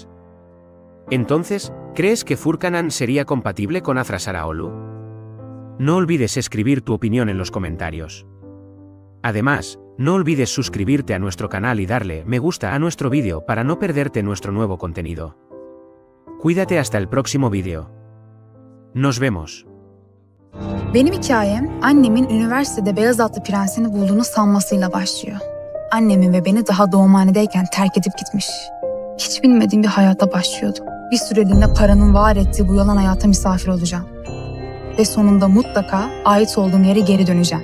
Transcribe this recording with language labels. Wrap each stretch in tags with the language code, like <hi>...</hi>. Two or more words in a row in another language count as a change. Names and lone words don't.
<es>Entonces, ¿crees que Furkan An sería compatible con Afra Saraolu? No olvides escribir tu opinión en los comentarios. Además, no olvides suscribirte a nuestro canal y darle me gusta a nuestro vídeo para no perderte nuestro nuevo contenido. Cuídate hasta el próximo vídeo. Nos vemos.</es> <tr>Benim hikayem annemin üniversitede beyaz atlı prensini bulduğunu sanmasıyla başlıyor. Annemin ve beni daha doğumhanedeyken terk edip gitmiş. Hiç bilmediğim bir hayata başlıyordum. Bir süreliğine paranın var ettiği bu yalan hayata misafir olacağım. Ve sonunda mutlaka ait olduğum yere geri döneceğim.</tr>